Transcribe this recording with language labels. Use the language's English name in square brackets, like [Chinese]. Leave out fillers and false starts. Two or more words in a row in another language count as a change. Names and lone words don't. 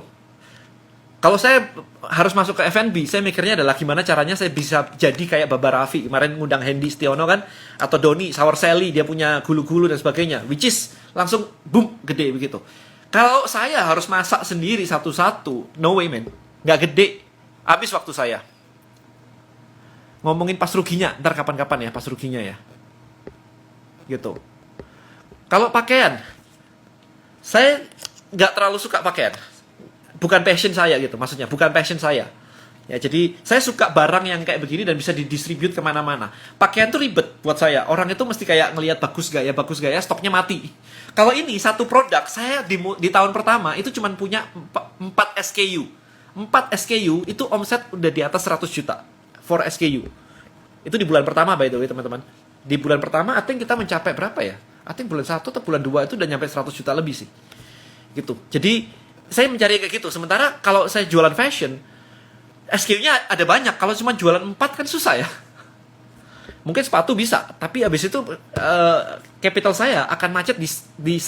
[Indonesian] Kalau saya harus masuk ke F&B, saya mikirnya adalah gimana caranya saya bisa jadi kayak Baba Raffi. Kemarin ngundang Hendy Stiono kan, atau Doni, Sour Sally, dia punya gulu-gulu dan sebagainya. [English] Which is [Indonesian] langsung boom, gede begitu. Kalau saya harus masak sendiri satu-satu, [English] no way man. [Indonesian] Nggak gede. Habis waktu saya. Ngomongin pas ruginya, ntar kapan-kapan ya pas ruginya ya. Gitu. Kalau pakaian, saya nggak terlalu suka pakaian. Bukan passion saya gitu, maksudnya. Bukan passion saya. Ya, jadi saya suka barang yang kayak begini dan bisa didistribute kemana-mana. Pakaian tuh ribet buat saya. Orang itu mesti kayak ngelihat bagus gak ya, stoknya mati. Kalau ini satu produk, saya di tahun pertama itu cuma punya 4 SKU. 4 SKU itu omset udah di atas 100 juta. 4 SKU. Itu di bulan pertama, [English] by the way, [Indonesian] teman-teman. Di bulan pertama, [English] I think [Indonesian] kita mencapai berapa ya? [English] I think [Indonesian] bulan 1 atau bulan 2 itu udah nyampe 100 juta lebih sih. Gitu. Jadi, saya mencari kayak gitu. Sementara kalau saya jualan fashion, SKU-nya ada banyak. Kalau cuma jualan 4 kan susah ya. Mungkin sepatu bisa, tapi habis itu capital saya akan macet di size.